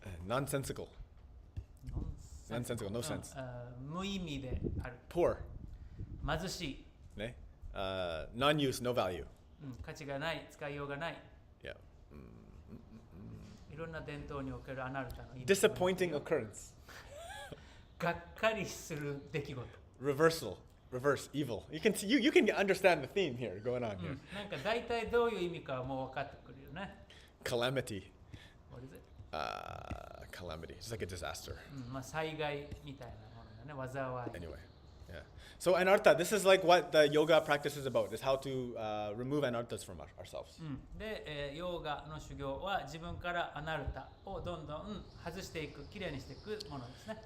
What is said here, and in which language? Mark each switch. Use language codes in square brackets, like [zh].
[en] Nonsensical. Nonsensical, no sense. [ja] 無意味である。 [en] Poor. [ja] 貧しい。 [en] Ne? Non-use, no value. [ja] 価値がない、使いようがない。 [en] Yeah. [ja] いろんな伝統におけるアナルタの意味。 [en] Disappointing occurrence. [ja] がっかりする出来事。 [en] Reversal. Reverse evil. You can understand the theme here going on here. [ja] なんか大体どういう意味かはもう分かってくるよね。 [en] Calamity. What is it? Calamity. It's like a disaster. [ja] まあ災害みたいなものがね、災い。 [en] Anyway. Yeah. So anartha, this is like what the yoga practice is about, is how to remove anarthas from ourselves. [ja] で、ヨーガの修行は自分からアナルタをどんどん外していく、きれいにしていくものですね。